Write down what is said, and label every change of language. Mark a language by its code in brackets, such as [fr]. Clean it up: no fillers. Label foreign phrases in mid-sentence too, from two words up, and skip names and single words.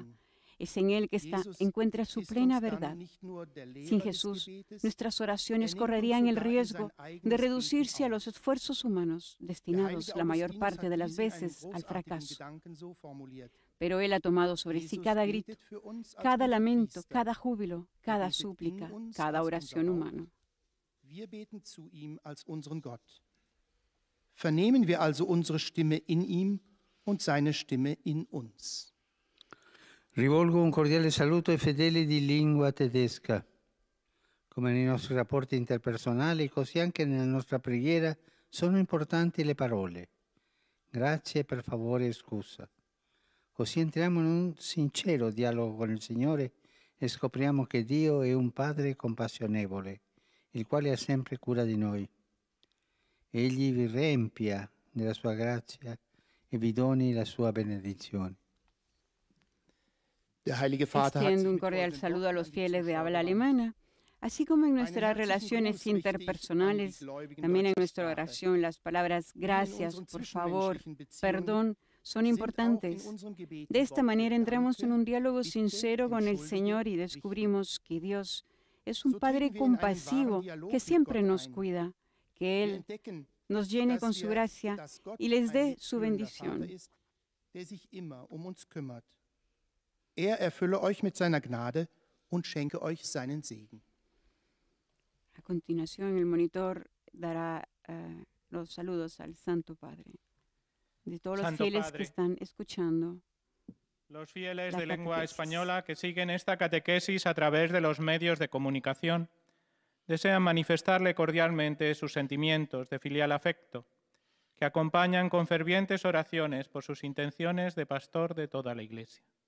[es] Es en Él que encuentra su plena verdad. Sin Jesús, nuestras oraciones correrían el riesgo de reducirse a los esfuerzos humanos, destinados la mayor parte de las veces al fracaso. Pero Él ha tomado sobre sí cada grito, cada lamento, cada júbilo, cada súplica, cada oración humana. [de] Vernehmen wir also unsere Stimme in ihm und seine Stimme in uns. [it] Rivolgo un cordiale saluto ai fedeli di lingua tedesca. Come nei nostri rapporti interpersonali, così anche nella nostra preghiera sono importanti le parole. Grazie, per favore e scusa. Così entriamo in un sincero dialogo con il Signore e scopriamo che Dio è un Padre compassionevole, il quale ha sempre cura di noi. Egli vi riempia della sua grazia e vi doni la sua benedizione. [es] Extiendo un cordial saludo a los fieles de habla alemana, así como en nuestras relaciones interpersonales, también en nuestra oración, las palabras gracias, por favor, perdón, son importantes. De esta manera entramos en un diálogo sincero con el Señor y descubrimos que Dios es un Padre compasivo que siempre nos cuida, que Él nos llene con su gracia y les dé su bendición. [de] Erfülle euch mit seiner Gnade und schenke euch seinen Segen. [es] A continuación, el monitor dará los saludos al Santo Padre, de todos los fieles que están escuchando. Los fieles de lengua española que siguen esta catequesis a través de los medios de comunicación desean manifestarle cordialmente sus sentimientos de filial afecto, que acompañan con fervientes oraciones por sus intenciones de pastor de toda la Iglesia.